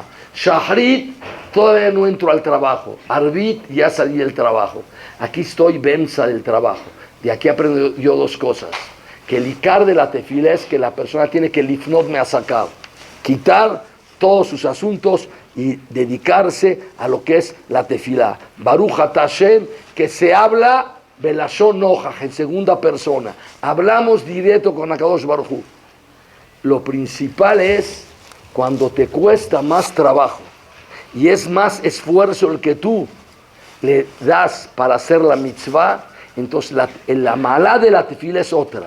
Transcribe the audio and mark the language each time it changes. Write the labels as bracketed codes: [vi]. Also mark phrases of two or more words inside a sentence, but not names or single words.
[es] Shahrit, todavía no entro al trabajo. Arbit, ya salí del trabajo. Aquí estoy benza del trabajo. De aquí aprendo yo dos cosas. Que el ikar de la tefila es que la persona tiene que lifnot me ha sacado, quitar todos sus asuntos y dedicarse a lo que es la tefila. [he] ברוך אתה השם, [es] que se habla [he] בלשון נוכח, [es] en segunda persona. Hablamos directo con [he] הקדוש ברוך הוא. [es] Lo principal es cuando te cuesta más trabajo y es más esfuerzo el que tú le das para hacer la mitzvah, entonces la malá de la tefila es otra.